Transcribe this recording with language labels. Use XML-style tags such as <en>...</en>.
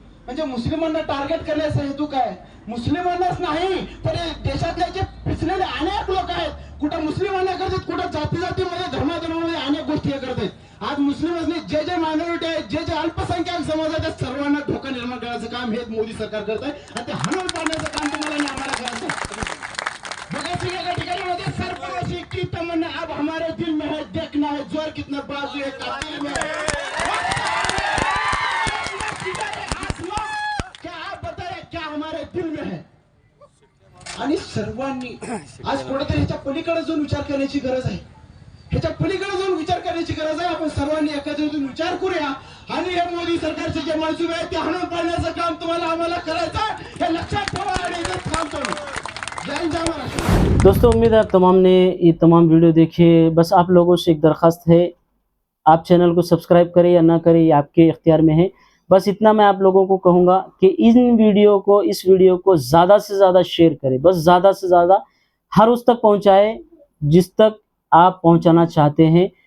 <mr>म्हणजे मुस्लिमांना टार्गेट करण्याचा हेतू काय? मुस्लिमांनाच नाही तर देशातले जे पिचलेले अनेक लोक आहेत, कुठं मुस्लिमांना करतात, कुठं जातीमध्ये धर्माधर्मामध्ये अनेक गोष्टी हे करतात. आज मुस्लिमच नाही, जे जे मायनॉरिटी आहेत, जे जे अल्पसंख्याक समाज आहेत, त्या सर्वांना धोका निर्माण करण्याचं काम हे मोदी सरकार करत आहे आणि ते हाणून पाडण्याचं काम तुम्हाला आणि आम्हाला करायचं. बघा एका ठिकाणी मध्ये</mr> <hi>सरपंच की तमन्ना अब हमारे दिल में है, देखना है जोर कितना बाजू है कातिल में. क्या आप बताए क्या हमारे दिल में है?</hi> <mr>आणि सर्वांनी आज कुठेतरी ह्याच्या पलीकडे जाऊन विचार करण्याची गरज आहे. ह्याच्या पलीकडे जाऊन विचार करण्याची गरज आहे. आपण सर्वांनी एकत्रित विचार करूया आणि हे मोदी सरकारचे जे मनसुबे आहेत ते हाणून पाडण्याचं काम तुम्हाला आम्हाला करायचं हे लक्षात ठेवा आणि इथं काम करू. जय जय महाराष्ट्र.</mr> <hi>दोस्तों, उम्मीद है आप तमाम ने ये तमाम वीडियो देखे. बस आप लोगों से एक दरख्वास्त है, आप चैनल को सब्सक्राइब करें या ना करें ये आपके इख्तियार में है. बस इतना मैं आप लोगों को कहूँगा कि इस वीडियो को ज़्यादा से ज़्यादा शेयर करें. बस ज़्यादा से ज़्यादा हर उस तक पहुँचाएं जिस तक आप पहुँचाना चाहते हैं.</hi>